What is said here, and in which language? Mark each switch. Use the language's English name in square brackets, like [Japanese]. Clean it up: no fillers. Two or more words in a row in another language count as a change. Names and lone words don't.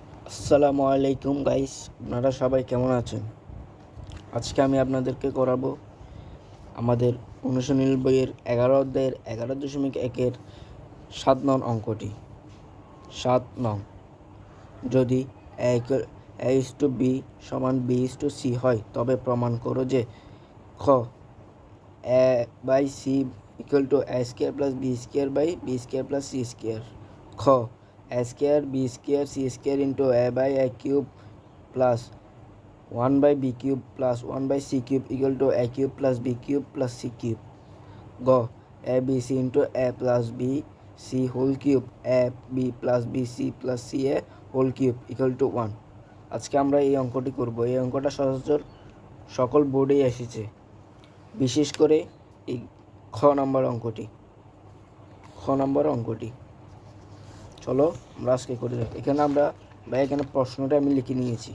[Arabic] السلام عليكم [Bangla] গাইস, আপনারা সবাই কেমন আছেন? আজকে আমি আপনাদেরকে করাবো আমাদের অনুশীলনী বইয়ের 11 অধ্যায়ের 11.1-এর 7 নং অঙ্কটি। 7 নং, যদি a/b সমান b/c হয় তবে প্রমাণ করো যে খ a/c = a² + b² / b² + c²। খ a² b² c² * a/a³ plus 1/b³ plus 1/c³ = a³ plus b³ plus c³। গ abc * a plus bc [English] whole cube [Bangla] ab plus bc plus ca [English] whole cube [Bangla] = 1। আজকে আমরা এই অঙ্কটি করব। এই অঙ্কটা সচরাচর সকল বোর্ডেই এসেছে, বিশেষ করে এই খ নম্বর অঙ্কটি। চলো আমরা আজকে করে যাই। এখানে প্রশ্নটা আমি লিখে নিয়েছি।